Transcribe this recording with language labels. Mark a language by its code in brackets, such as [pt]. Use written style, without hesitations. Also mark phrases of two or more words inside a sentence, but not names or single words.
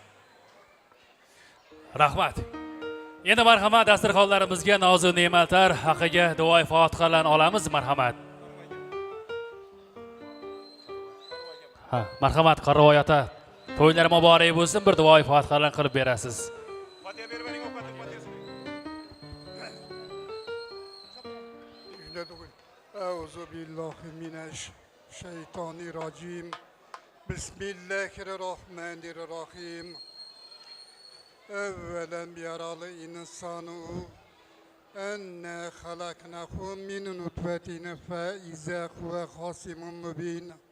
[uz] Rahmat. Endi marhamat dasturxonlarimizga nozu ne'matlar haqiga duoy fotihalarni olamiz. Marhamat. Marhamat qaroyata. To'ylar muborak bo'lsin, bir duoy fotihalarni qilib berasiz. [ar] أعوذ بالله من الشيطان الرجيم بسم الله الرحمن الرحيم أولم يرى الإنسان أنا خلقناه من نطفة فإذا هو خصيم مبين